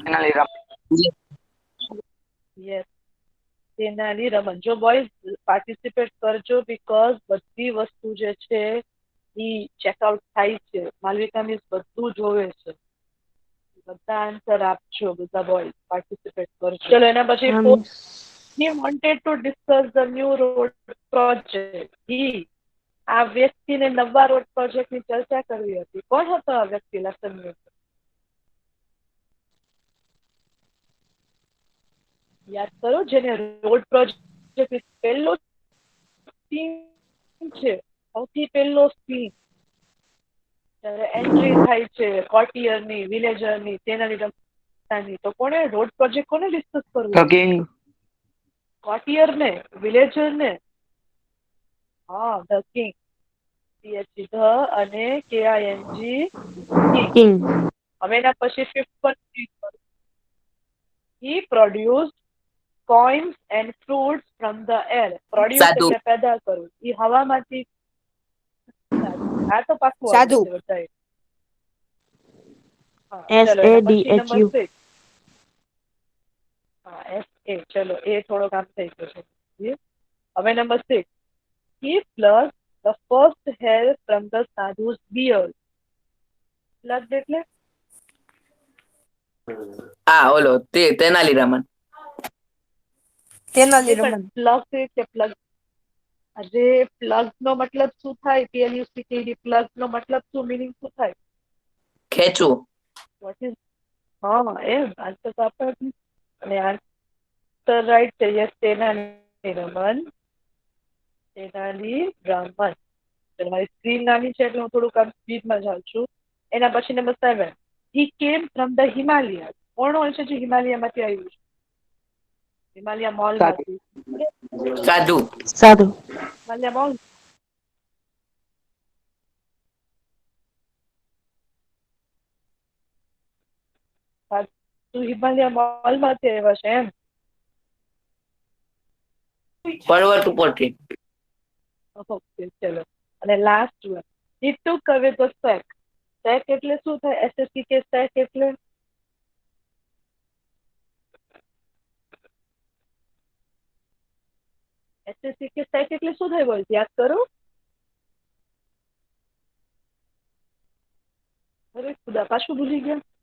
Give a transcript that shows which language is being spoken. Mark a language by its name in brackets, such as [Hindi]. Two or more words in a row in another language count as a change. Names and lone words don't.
[Gujarati] યસ, તેનાલી રમન. જો [English] boys participate [Gujarati] કરજો બીકોઝ બધી વસ્તુ જે છે ઈ ચેકઆઉટ થાય છે. માલવિકા મિસ બધું જોવે છે. બધા આન્સર આપજો, બધા [English] boy participate [Gujarati] કરજો. ચલો એના પછી હા મિસ. [English] he wanted to discuss the new road project. [Gujarati] આ વ્યક્તિને નવા [English] road projectની [Gujarati] ચર્ચા કરવી હતી. કોણ હતો આ વ્યક્તિ લેસનની અંદર? યાદ કરો, જેને [English] road project [Gujarati] પહેલો સીન છે, સૌથી પહેલો સીન જ્યારે એન્ટ્રી થાય છે કોર્ટિયરની, વિલેજરની, તેનાલી તો કોને [English] road project [Gujarati] કોને ડિસ્કસ કરવું? [English] The king. [Gujarati] કોર્ટિયરને, વિલેજરને? [English] હા, the king. the અને KING કિંગ. [Gujarati] હવે એના પછી [English] 5th one he produced coins and fruits from the air. Produce [Gujarati] સાધુ. એટલે પેદા કરવું. એ હવામાંથી. આ તો પાકું સાધુ. આવડે છે બધાએ. હા, SADHU. ચલો એના પછી number 6. હા, SA. ચલો એ થોડોક આમ થઈ ગયો છે. હવે નંબર 6. [English] He plucked the first hair from the sadhu's beard. [Gujarati] Plucked એટલે ઓલો તેનાલી રામન. તેનાલી પણ રમન. પ્લગ એટલે પ્લગ. અરે પ્લગ નો મતલબ શું થાય? PLUCKD પ્લગ નો મતલબ શું, મીનિંગ શું થાય? ખેંચવું. [English] what is? [Gujarati] હા, એમ આન્સર તો આપણે. અને [English] answer right [Gujarati] છે. યસ, તેનાલી રમન. તેનાલી રામન. મારી સ્ક્રીન નાની છે એટલે હું થોડુંક આમ સ્પીડમાં જાઉં છું. એના પછી નંબર 7. [English] He came from the Himalayas. [Gujarati] કોણ હોય છે જે હિમાલયમાંથી આવ્યું છે? હિમાલય મોલમાંથી. સાધુ. સાધુ. હિમાલય મોલ. તું હિમાલય મોલમાંથી આવ્યા છે એમ? પર્વત ઉપરથી. ઓકે, ચલો. અને [English] last one. He took away the sack. [Gujarati] સેક એટલે શું થાય? SSCK સેક એટલે SSCK સેક એટલે શું થાય? બોલ, યાદ કરો. અરે ખુદા, પાછું ભૂલી ગયા.